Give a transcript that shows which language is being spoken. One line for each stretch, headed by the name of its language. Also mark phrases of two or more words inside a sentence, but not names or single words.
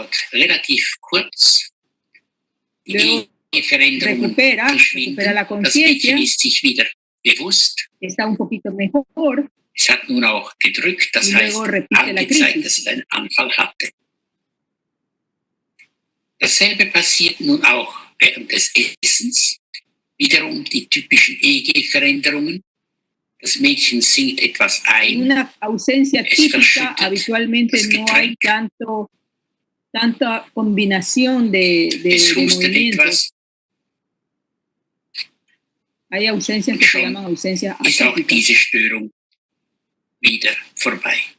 Spanish: Luego recupera la conciencia, está un poquito mejor, y luego repite la crisis.
German: Dasselbe passiert nun auch während des Essens. Wiederum die typischen EEG-Veränderungen. Das Mädchen singt etwas ein.
Spanish: En una ausencia típica, habitualmente no hay tanta combinación de movimientos. Hay ausencias que se llaman ausencias
German: ist auch
Spanish: atípicas.
German: diese Störung wieder vorbei.